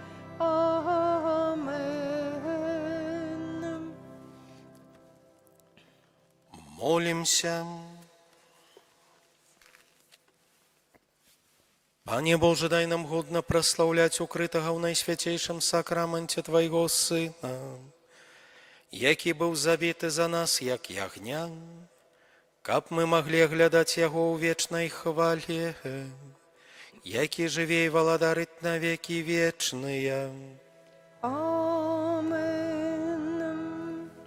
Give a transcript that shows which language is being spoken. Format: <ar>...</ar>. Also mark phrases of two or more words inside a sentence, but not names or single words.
<ru>Амен. Молимся. Пане Боже, дай нам годно прославлять укрытого в Найсвятейшем сакраменте Твоего Сына,</ru> <be>які быў забіты за нас, як ягня, каб мы маглі глядаць Яго ў вечнай хвале, які жыве і валадарыць на векі вечныя. Амен.</be>